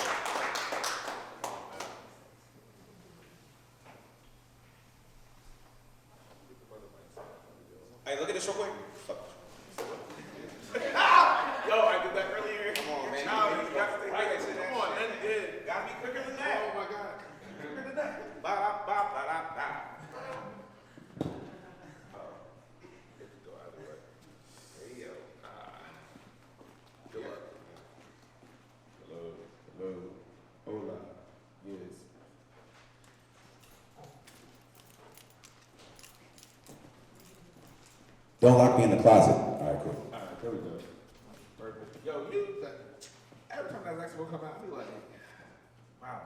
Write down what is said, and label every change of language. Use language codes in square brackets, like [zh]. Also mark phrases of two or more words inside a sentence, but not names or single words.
[en] Hey, look at this real quick. Yo, I did that earlier. Come on, man. No, you got to stay quicker than that. Come on, man. Gotta be quicker than that. Oh my God. Quicker than that. Ba-da-ba-ba-da-ba. Hola. Yes. Don't lock me in the closet. All right, cool. All right, there we go. Perfect. Yo, every time that saxophone come out, I be like, wow.